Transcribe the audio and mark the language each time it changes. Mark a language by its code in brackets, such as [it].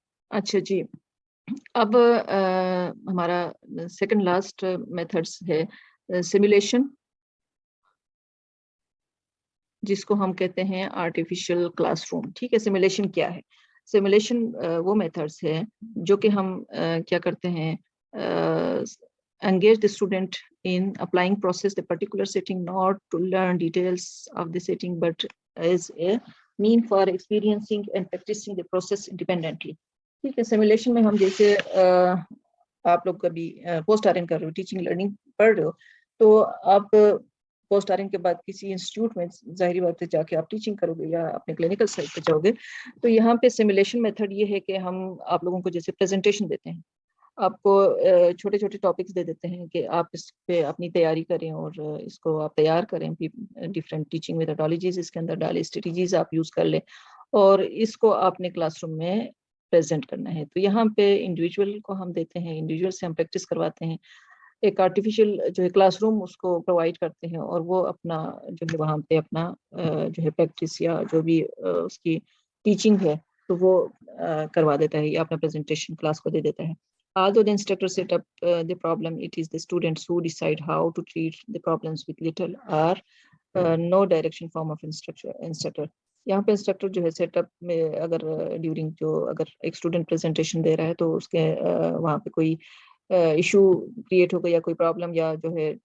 [ur] اچھا جی, اب ہمارا سیکنڈ لاسٹ میتھڈس ہے سیمولیشن, جس کو ہم کہتے ہیں آرٹیفیشل کلاس روم, ٹھیک ہے. سیمولیشن کیا ہے؟ سیمولیشن وہ میتھڈس ہے جو کہ ہم کیا کرتے ہیں, [en] engage the student in applying process the particular setting, not to learn details of the setting but as a mean for experiencing and practicing the process independently. [ur] ٹھیک ہے. سیمولیشن میں ہم جیسے آپ لوگ کبھی پوسٹ آر این کر رہے ہو, ٹیچنگ لرننگ پڑھ رہے ہو, تو آپ پوسٹ آر این کے بعد کسی انسٹیٹیوٹ میں ظاہری بات ہے جا کے آپ ٹیچنگ کرو گے یا اپنے کلینکل سائٹ پہ جاؤ گے, تو یہاں پہ سیمولیشن میتھڈ یہ ہے کہ ہم آپ لوگوں کو جیسے پریزنٹیشن دیتے ہیں, آپ کو چھوٹے چھوٹے ٹاپکس دے دیتے ہیں کہ آپ اس پہ اپنی تیاری کریں اور اس کو آپ تیار کریں, ڈفرینٹ ٹیچنگ میتھڈالوجیز اس کے اندر ڈالیں, اسٹریٹجیز آپ یوز کر لیں اور اس کو آپ نے کلاس روم میں پریزنٹ کرنا ہے. تو یہاں پہ انڈیویجول کو ہم دیتے ہیں, انڈیویجول سے ہم پریکٹس کرواتے ہیں, ایک آرٹیفیشیل جو ہے کلاس روم اس کو پرووائڈ کرتے ہیں اور وہ اپنا جو ہے وہاں پہ اپنا جو ہے پریکٹس یا جو بھی اس کی ٹیچنگ ہے تو وہ کروا دیتا ہے یا اپنا پریزنٹیشن کلاس کو دے دیتا ہے. [en] Although the instructor set up the problem, it is the students who decide how to treat the problems with little or no direction form of instructor. [ur] یہاں پہ انسٹرکٹر جو ہے سیٹ اپ میں اگر during جو اگر ایک اسٹوڈنٹ پریزنٹیشن دے رہا ہے تو اس کے وہاں پہ کوئی ایشو کریٹ ہو گیا یا کوئی پرابلم یا جو ہے